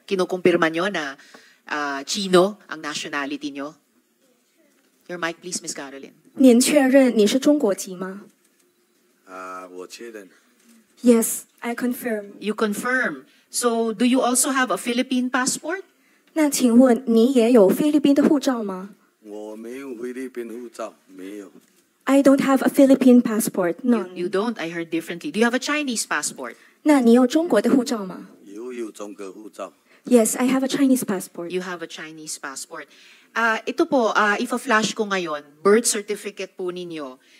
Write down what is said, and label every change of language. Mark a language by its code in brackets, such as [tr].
[tl] Kinukumpirma nyo na Chino ang nationality nyo? [en] Your mic, please, [tl] Ms. Carolyn. [zh] 您确认你是中国籍吗？我确认。 [en] Yes, I confirm. You confirm. So, do you also have a Philippine passport? [zh] 那请问你也有菲律宾的护照吗？我没有菲律宾护照，没有。 [en] I don't have a Philippine passport. No. You don't? I heard differently. Do you have a Chinese passport? [zh] 那你有中国的护照吗？有中国护照。 [en] Yes, I have a Chinese passport. You have a Chinese passport. [tl] Ito po, ifa-flash ko ngayon, birth certificate po ninyo.